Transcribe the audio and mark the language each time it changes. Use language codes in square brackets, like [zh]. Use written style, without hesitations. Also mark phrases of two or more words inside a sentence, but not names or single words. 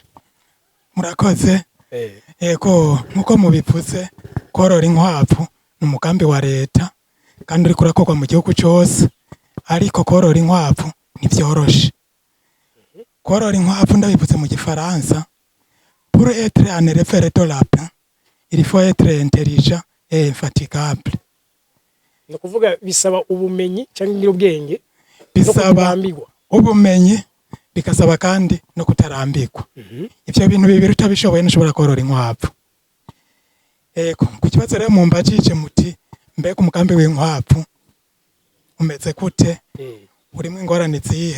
[rn] Murakoze. Ego nkuko mubivuze, korora inkwavu n'umugambi wa leta kandi uri kurakorwa mu gihugu cyose, ariko korora inkwavu nivyoroshe. Korora inkwavu ndabivuze mu gifaransa, [fr] pour être un éleveur adorable, il faut être intelligent et infatigable. [rn] No kuvuga bisaba ubumenyi cyangwa ngira ubwenge, bisaba ubumenyi, bikasaba kandi no kutarambirwa. Ivyo bintu bibiri utabishoboye ntushobora korora inkwavu. Ku kibazo rero mumbajije muti mbega umugambi w'inkwavu umeze gute, urimo ingorane zihe?